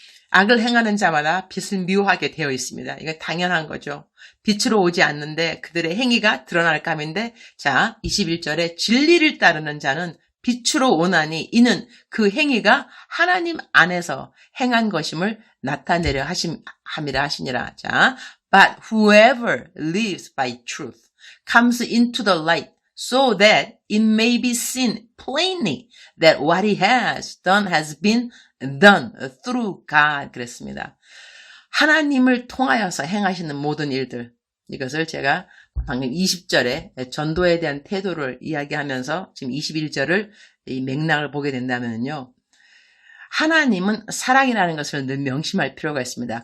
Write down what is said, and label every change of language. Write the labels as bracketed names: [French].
[Korean] 악을 행하는 자마다 빛을 미워하게 되어 있습니다. 이거 당연한 거죠. 빛으로 오지 않는데 그들의 행위가 드러날까 함인데, 자 21절에 진리를 따르는 자는 빛으로 오나니 이는 그 행위가 하나님 안에서 행한 것임을 나타내려 함이라 하시니라. [English] 자, but whoever lives by truth comes into the light so that it may be seen plainly that what he has been done through God. [Korean] 그랬습니다. 하나님을 통하여서 행하시는 모든 일들, 이것을 제가 방금 20절에 전도에 대한 태도를 이야기하면서 지금 21절을 이 맥락을 보게 된다면요, 하나님은 사랑이라는 것을 늘 명심할 필요가 있습니다.